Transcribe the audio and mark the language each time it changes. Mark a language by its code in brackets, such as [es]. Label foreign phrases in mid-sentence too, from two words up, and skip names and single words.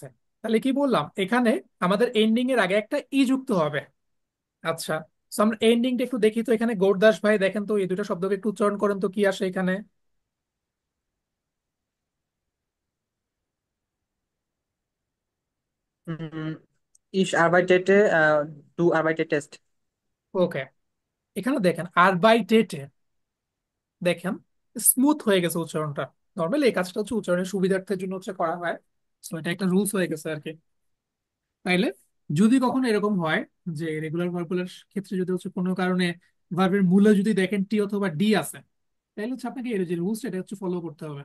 [bn] তাহলে কি বললাম, এখানে আমাদের এন্ডিং এর আগে একটা ই যুক্ত হবে। আচ্ছা, তো আমরা এন্ডিংটা একটু দেখি তো। এখানে গৌরদাস ভাই দেখেন তো, এই দুটো শব্দকে একটু উচ্চারণ করেন তো, কি আসে এখানে? উম, [de] ich arbeitete, du arbeitest। [bn] ওকে, এখানে দেখেন আরবাইটেটে, দেখেন স্মুথ হয়ে গেছে উচ্চারণটা। নর্মালি এই কাজটা হচ্ছে উচ্চারণের সুবিধার্থের জন্য হচ্ছে করা হয়, তো এটা একটা রুলস হয়ে গেছে আর কি। তাইলে যদি কখনো এরকম হয় যে রেগুলার ভার্বগুলোর ক্ষেত্রে যদি হচ্ছে কোনো কারণে ভার্বের মূলে যদি দেখেন টি অথবা ডি আছে, তাহলে হচ্ছে আপনাকে এর যে রুলস এটা হচ্ছে ফলো করতে হবে।